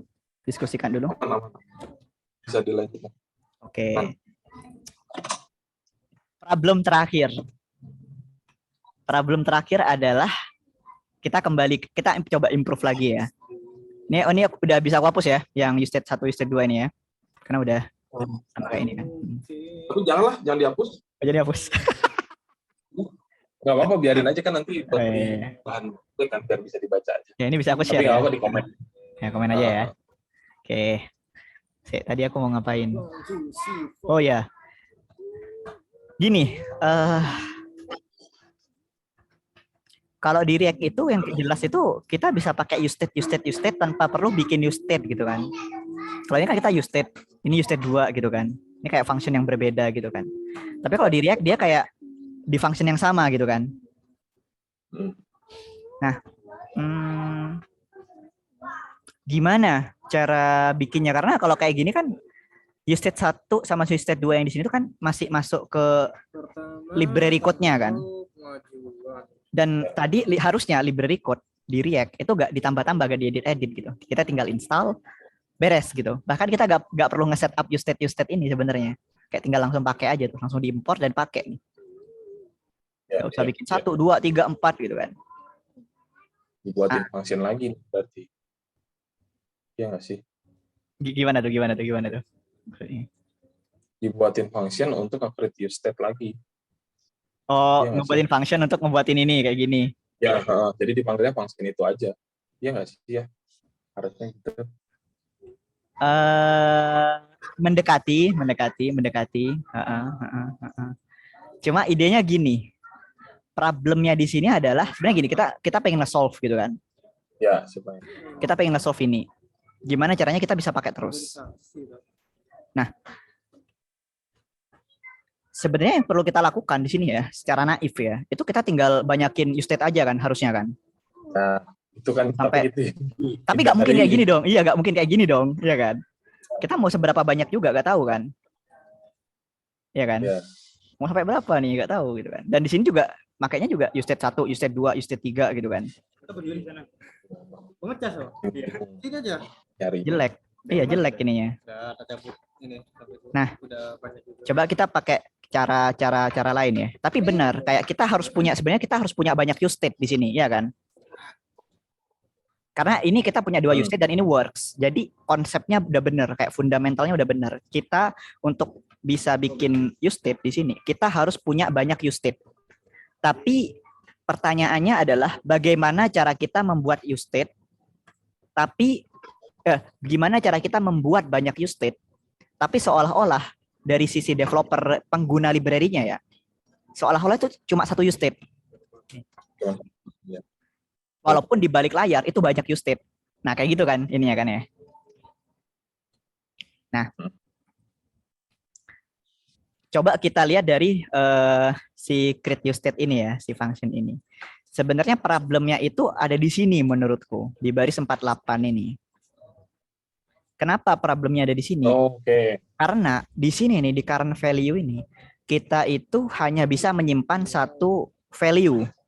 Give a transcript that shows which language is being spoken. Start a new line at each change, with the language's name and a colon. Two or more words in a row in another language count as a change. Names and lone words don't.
Indonesian: Diskusikan dulu. Bisa dilanjutkan. Oke. Problem terakhir adalah kita coba improve lagi ya. Ini udah bisa aku hapus ya, yang use state 1, use state 2 ini ya. Karena udah sama kayak ini kan. Tapi jangan dihapus. Jadi hapus. Nggak apa-apa, biarin aja kan nanti bahan kan biar bisa dibaca aja. Ya ini bisa aku share. Tapi nggak apa-apa di komen. Ya komen aja ya. Oke. Tadi aku mau ngapain? Oh ya. Gini, kalau di React itu yang jelas itu kita bisa pakai use state tanpa perlu bikin use state gitu kan. Kalau ini kan kita use state, ini use state 2 gitu kan. Ini kayak function yang berbeda gitu kan. Tapi kalau di React dia kayak di function yang sama gitu kan. Nah, gimana cara bikinnya? Karena kalau kayak gini kan use state 1 sama use state 2 yang di sini tuh kan masih masuk ke
English: library code-
Indonesian: nya kan. Dan tadi harusnya
English: library code
Indonesian: di React itu gak ditambah-tambah, gak diedit-edit gitu. Kita tinggal install, beres gitu. Bahkan kita gak perlu nge-
English: set up
Indonesian: use state ini sebenarnya. Kayak tinggal langsung pakai aja tuh, langsung diimport dan pakai. Gak usah bikin 1, 2, 3, 4 gitu kan. Dibuatin function lagi berarti. Iya nggak sih? Gimana tuh? Dibuatin function untuk create use state lagi. Oh, ngebuatin function untuk ngebuatin ini kayak gini. Ya, jadi dipanggilnya function itu aja. Iya nggak sih ya? Harusnya gitu. Mendekati. Cuma idenya gini. Problemnya di sini adalah sebenarnya gini, kita pengen nge-solve gitu kan. Ya, supaya. Kita pengen nge-solve ini. Gimana caranya kita bisa pakai terus? Nah, sebenarnya yang perlu kita lakukan di sini ya, secara naif ya, itu kita tinggal banyakin use state aja kan harusnya kan. Nah, itu kan sampai gitu. Tapi nggak mungkin kayak gini dong. Iya, nggak mungkin kayak gini dong, iya kan? Kita mau seberapa banyak juga nggak tahu kan. Iya kan? Ya. Mau sampai berapa nih nggak tahu gitu kan. Dan di sini juga makanya juga use state 1, use state 2, use state 3 gitu kan. Kita berdiri di sana. Pemecah so. Ini aja. nyari. Jelek. Iya, jelek ininya. Udah ada tablet ini. Nah, Udah banyak juga. Coba kita pakai cara lain ya. Tapi benar, kayak kita harus punya, sebenarnya kita harus punya banyak use state di sini, ya kan? Karena ini kita punya 2 use state dan ini works. Jadi konsepnya udah benar, kayak fundamentalnya udah benar. Kita untuk bisa bikin use state di sini, kita harus punya banyak use state. Tapi pertanyaannya adalah bagaimana cara kita membuat use state, tapi gimana cara kita membuat banyak use state, tapi seolah-olah dari sisi developer pengguna library-nya ya, seolah-olah itu cuma satu use state. Ya. Walaupun di balik layar itu banyak use state. Nah, kayak gitu kan ininya kan ya. Nah, coba kita lihat dari si create use state ini ya, si function ini. Sebenarnya problemnya itu ada di sini menurutku, di baris 48 ini. Kenapa problemnya ada di sini? Oke. Karena di sini nih, di current value ini, kita itu hanya bisa menyimpan satu value.